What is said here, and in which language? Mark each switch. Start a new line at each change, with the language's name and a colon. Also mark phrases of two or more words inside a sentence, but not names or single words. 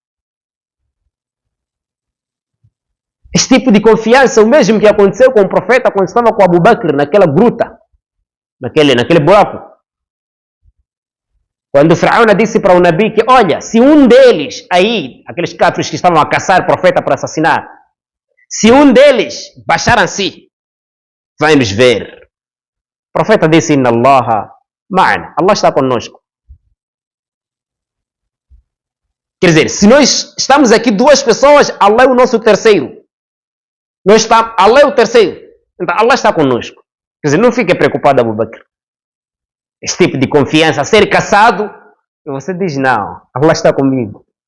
Portuguese: Este tipo de confiança é o mesmo que aconteceu com o profeta quando estava com Abu Bakr naquela gruta, naquele buraco. Quando Firaúna disse para o Nabi que, olha, se um deles aí, aqueles cáfiros que estavam a caçar o profeta para assassinar, se um deles baixar assim, vai nos ver. O profeta disse:
Arabic: إن الله معنا.
Portuguese: Allah está conosco. Quer dizer, se nós estamos aqui 2 pessoas, Allah é o nosso terceiro. Allah é o terceiro. Então Allah está conosco. Quer dizer, não fique preocupado, Abu Bakr. Esse tipo de confiança, ser caçado, e você diz: não, Allah está comigo.